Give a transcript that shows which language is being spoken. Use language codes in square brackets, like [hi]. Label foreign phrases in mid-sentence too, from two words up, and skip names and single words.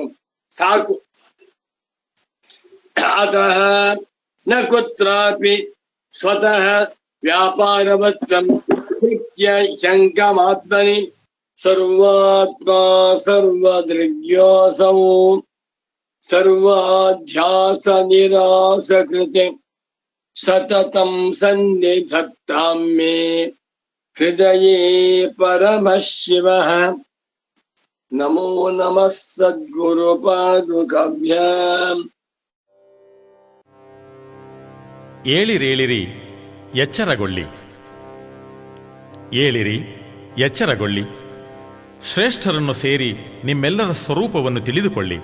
[sa] ಸಾಕು. ಅತಃ ನ ಕುತ್ರಾಪಿ ಸ್ವತಃ ವ್ಯಾಪಾರವತ್ತಂ ಶಕ್ಯ ಶಂಕಮಾತ್ಮನಿ ಸರ್ವಾತ್ಮ ಸರ್ವದೃಗ್ಯೋಸೌ ಸರ್ವಾಧ್ಯಾಸ ನಿರಾಸಕೃತೆ ಸತತಂ ಸನ್ನಿಧತ್ತಾಂ ಮೇ ಹೃದಯೇ ಪರಮಃ ಶಿವಃ. ನಮೋ ನಮಃ ಸದ್ಗುರು ಪಾದುಕಾಭ್ಯಾಂ. [kn] ಏಳಿರೇಳಿರಿ, ಎಚ್ಚರಗೊಳ್ಳಿ. ಏಳಿರಿ, ಎಚ್ಚರಗೊಳ್ಳಿ. ಶ್ರೇಷ್ಠರನ್ನು ಸೇರಿ ನಿಮ್ಮೆಲ್ಲರ ಸ್ವರೂಪವನ್ನು ತಿಳಿದುಕೊಳ್ಳಿ.